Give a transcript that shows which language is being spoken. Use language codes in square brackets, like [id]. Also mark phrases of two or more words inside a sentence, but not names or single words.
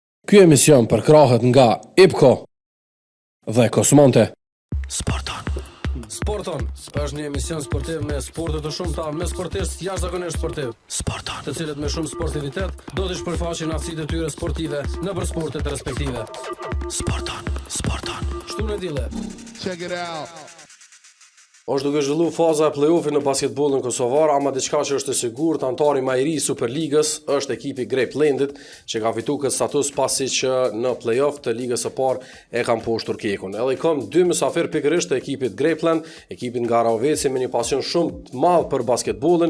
[sq] Ky emision përkrahet nga IPCO dhe Kosmonte. Sporton është një emision sportiv me sporte të shumta, me sportistë jashtëzakonisht sportiv. Të cilët me shumë sportivitet do të shpërfaqin aftësitë e tyre sportive nëpër sportet respektive. Sporton. Shtunë dile. [en] Check it out. [sq] Është duke zhvillu faza e play-offit në basketbollin kosovar, ama diçka që është e sigurt, antari më i ri i Superligës është ekipi Grapelandit, që ka fituar këtë status pasi që në play-off të ligës së parë e kanë poshtur Kekun. Edhe i kam dy mysafir pikërisht të ekipit Grapeland, ekipin nga Raveci me një pasion shumë të madh për basketbollin.